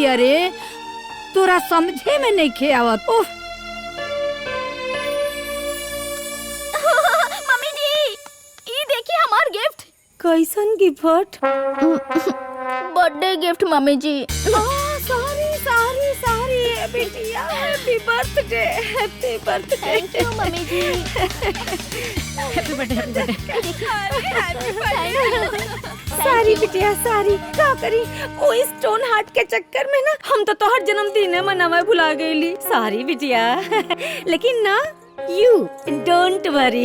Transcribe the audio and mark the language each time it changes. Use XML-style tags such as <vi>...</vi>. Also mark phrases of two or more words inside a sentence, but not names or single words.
<bho>अरे तोरा समझे में नहीं खे आवत। उफ मम्मी जी, ये देखिए हमार गिफ्ट। कैसन गिफ्ट?</bho> <en>birthday gift</en> <bho>मम्मी जी। सारी बेटिया,</bho> <en>happy birthday, happy birthday. thank you</en> <bho>मम्मी जी।</bho> <en>happy birthday.</en> <bho>सारी बिटिया सारी का करी, ओ</bho> <en>stone heart</en> <bho>के चक्कर में ना हम तो तोहर जन्मदिन मनावे भुला गईली। सारी बिटिया लेकिन ना</bho> <en>you don't worry.</en>